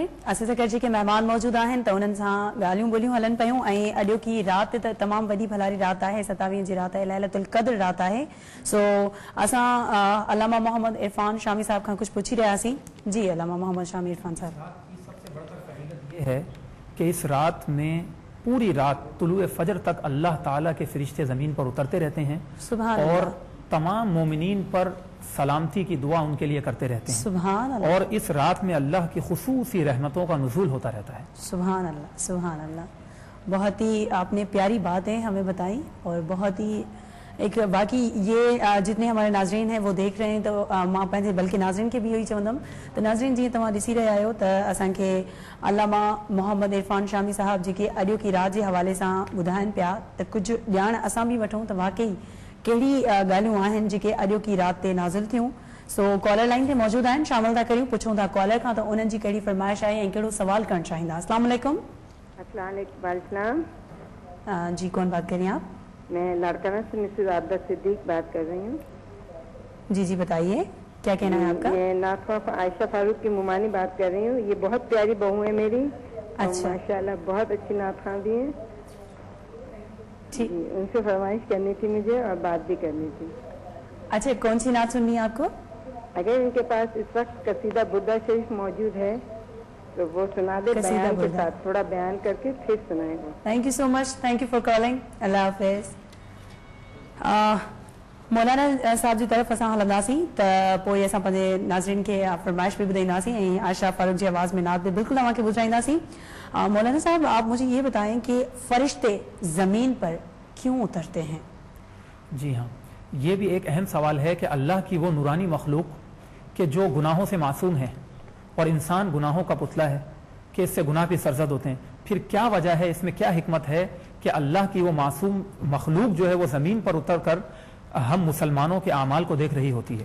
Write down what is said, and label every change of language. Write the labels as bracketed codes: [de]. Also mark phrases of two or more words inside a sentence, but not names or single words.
[sd] असीं सां गॾु जेके महिमान मौजूद आहिनि त उन्हनि सां ॻाल्हियूं ॿोलियूं हलनि पियूं ऐं अॼोकी राति त तमामु वॾी भलारी राति आहे, 27 जी राति आहे, लैलतुल क़द्र राति आहे। सो असां अलामा मोहम्मद इरफान शामी साहब खां कुझु पुछी रहियासीं। जी अलामा मोहम्मद शामी इरफान साहब, [ur] سب سے بڑھ کر فضیلت یہ ہے کہ اس رات میں پوری رات طلوع فجر تک اللہ تعالیٰ کے فرشتے زمین پر اترتے رہتے ہیں सुभान और अल्लाह, تمام مومنین پر سلامتی کی دعا ان کے لیے کرتے رہتے ہیں. [ar] سبحان الله, [ur] اور اس رات میں اللہ کی خصوصی رحمتوں کا نزول ہوتا رہتا ہے. [ar] سبحان الله سبحان الله. [ur] بہت ہی آپ نے پیاری باتیں ہمیں بتائیں اور بہت ہی ایک باقی یہ جتنے ہمارے ناظرین ہیں وہ دیکھ رہے ہیں تو [sd] मां पंहिंजे बल्कि नाज़रीन के भी इहो ई चवंदमि त नाज़रीन जीअं तव्हां ॾिसी रहिया आहियो त असांखे अलामा मोहम्मद इरफान शामी साहब जेके अॼोकी राति जे हवाले सां ॿुधाइनि पिया त कुझु ॼाण असां बि वठूं त वाकई कहिड़ी ॻाल्हियूं आहिनि जेके अॼोकी राति ते नाज़िल थियूं। सो [en] caller line [sd] ते मौजूद आहिनि, शामिल था करियूं, पुछूं था कॉलर खां त उन्हनि जी कहिड़ी फरमाइश आहे ऐं कहिड़ो सवाल करणु चाहींदा। [ar] السلام عليكم. अस्सलाम। [ur] جی کون بات کریں آپ? میں لاڑکانہ سے مسز عابدہ صدیق بات کر رہی ہوں. جی جی بتائیے، کیا کہنا ہے آپ کا? میں نعت خواں عائشہ فاروق کی ممانی بات کر رہی ہوں۔ یہ بہت پیاری بہو ہے میری. अच्छा, ماشاءاللہ بہت اچھی نعت خواں بھی ہے. ठीक, ان سے فرمائش کرنی تھی مجھے اور بات بھی کرنی تھی. اچھا کون سی نعت سننی ہے آپ کو? اگر ان کے پاس اس وقت قصیدہ بردہ شریف موجود ہے تو وہ سنا دے، بیان کے ساتھ تھوڑا بیان کر کے پھر سنائے گا. [en] Thank you so much, thank you for calling. [ur] اللہ حافظ. [sd] मौलाना साहब जी तरफ़ असां हलंदासीं त पोइ असां पंहिंजे नाज़रीन खे फरमाइश भी ॿुधाईंदासीं ऐं आयशा फारूक जी आवाज़ में नात भी बिल्कुल तव्हांखे ॿुधाईंदासीं। [ur] مولانا صاحب آپ مجھے یہ بتائیں کہ فرشتے زمین پر کیوں اترتے ہیں? جی ہاں، یہ بھی ایک اہم سوال ہے کہ اللہ کی وہ نورانی مخلوق کے جو گناہوں سے معصوم ہے اور انسان گناہوں کا پتلا ہے کہ اس سے گناہ بھی سرزد ہوتے ہیں، پھر کیا وجہ ہے، اس میں کیا حکمت ہے کہ اللہ کی وہ معصوم مخلوق جو ہے وہ زمین پر اتر کر ہم مسلمانوں کے اعمال کو دیکھ رہی ہوتی ہے.